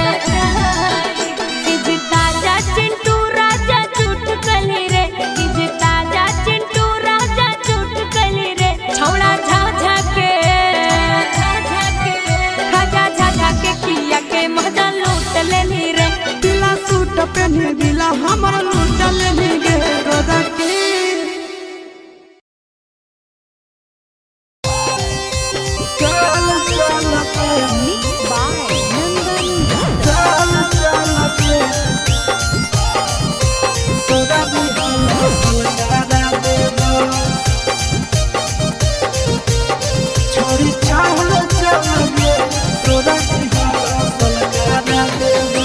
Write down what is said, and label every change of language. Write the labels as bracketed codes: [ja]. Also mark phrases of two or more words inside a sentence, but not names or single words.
[anp] चीज ताजा चिंटू राजा चुट कली रे चीज ताजा चिंटू राजा चुट कली रे छौड़ा झाझा के खाजा झाझा के किया के मजा लूट लेनी रे दिला सूट पेन्ही दिला हमर लूटल ही गे गोदा के चल चल के [en] mix by नंदन [anp] चल चल के तोरा भी लगा देबो छोड़ी चल चल के तोरा भी लगा देबो